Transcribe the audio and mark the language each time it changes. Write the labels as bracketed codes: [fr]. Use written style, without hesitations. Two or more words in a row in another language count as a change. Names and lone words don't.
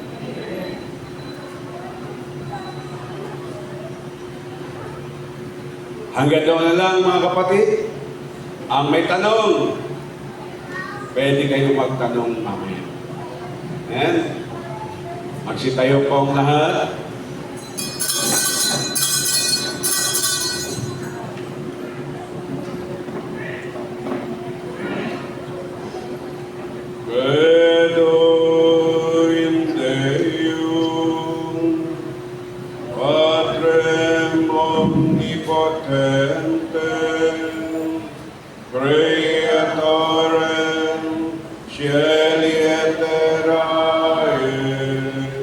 [tl] Hanggang doon na lang mga kapatid. Ang may tanong, pwede kayong magtanong mamaya. Amen? Magsitayo po ang lahat. [la] Credo in Deum, Patrem omnipotentem, Creatorem Cieli et terrae,